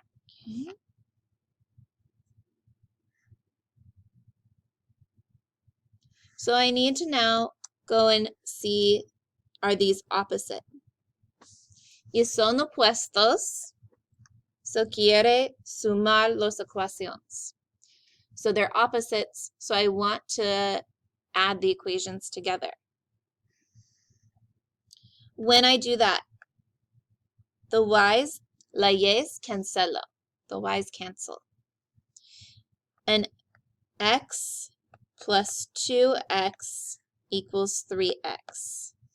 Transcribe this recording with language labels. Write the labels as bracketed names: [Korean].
[English] Okay. So I need to now go and see, are these opposite? [Spanish] Y son opuestos, so quiere sumar las ecuaciones. [English] So they're opposites, so I want to add the equations together. When I do that, the y's, [Spanish] la y's cancelo. [English] The y's cancel. And x plus 2x equals 3x.